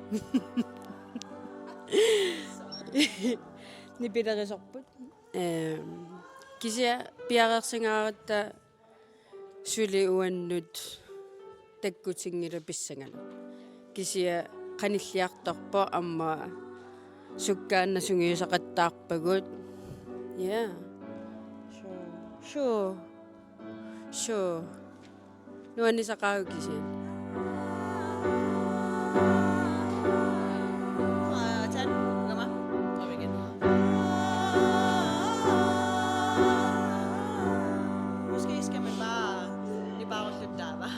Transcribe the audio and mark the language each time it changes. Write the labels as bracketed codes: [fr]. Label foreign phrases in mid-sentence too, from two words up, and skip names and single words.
[kl] Nipilerisorput. Kisia piareersangaaраtta suli uannut takkutingila pissangana. Kisia qanilliartorpo amma sukkaanna sungiusaqattaarpagut. [en] Yeah. Sure. [kl] Nuanni saqaagu kisian. [da] Måske skal man bare slippe der, hva'?